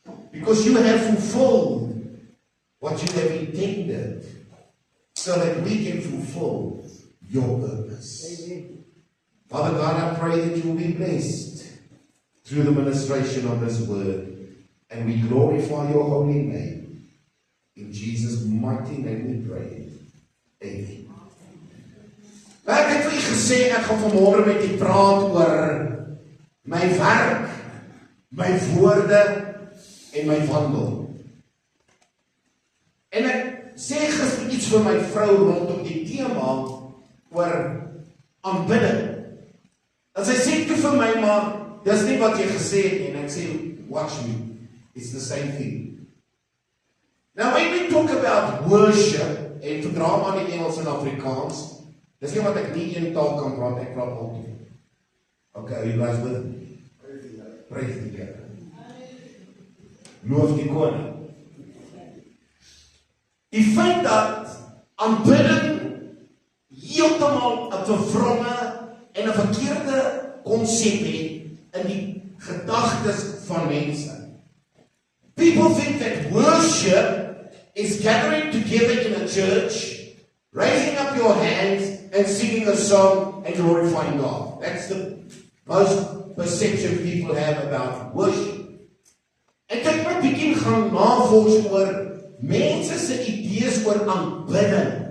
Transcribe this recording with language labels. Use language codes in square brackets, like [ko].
[en] Because you have fulfilled what you have intended, so that we can fulfill your purpose. Amen. Father God, I pray that you will be blessed through the ministration of this word. And we glorify your holy name. In Jesus' mighty name we pray. Amen. [af] Ek het vir u gesê, ek gaan vanmôre met u praat oor my werk, my woorde en my wandel. En ek sê gister iets vir my vrou rondom die tema oor aanbidding. En sy sê toe vir my, maar dis nie wat jy gesê het nie. En ek sê, [en] watch me. It's the same thing. Now when we talk about worship, [af] en verdra maar die Engels en Afrikaans, dis nie wat ek nie een taal kan praat, ek praat al twee. [en] Okay, are you guys with me? Praise the Lord. [af] Loof die koning. Die feit dat aanbidding heeltemal 'n vervronge en 'n verkeerde konsep het in die gedagtes van mense. [en] People think that worship is gathering together in a church, raising up your hands and singing a song and glorifying God. That's the most perception people have about worship. [af] En ek het begin gaan navors oor mense se idees oor aanbidding.